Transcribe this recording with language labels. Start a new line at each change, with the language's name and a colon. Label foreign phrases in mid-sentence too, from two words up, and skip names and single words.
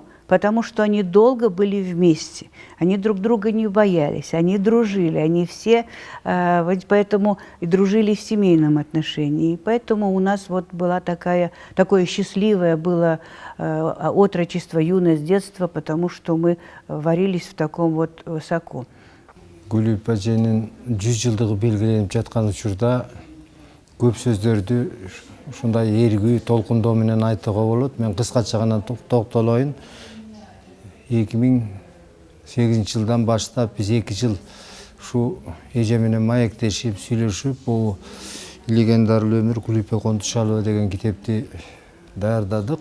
Russian: Потому что они долго были вместе, они друг друга не боялись, они дружили, они все, поэтому и дружили в семейном отношении. И поэтому у нас вот была такое счастливое было отрочество, юность, детство, потому что мы варились в таком вот соку.
Kyrgyz: Гүлүп эженин 100 жылдыгы белгиленип жаткан учурда көп сөздөрдү ушундай эргүү толкундоо менен айтууга болот. Мен кыскача гана токтолоюн. 2008 жылдан баштап биз 2 жыл ушу эже менен маектешип, сүйлөшүп, бул «Легендарный өмүр Кулипе Кондучалова» деген китепти даярдадык.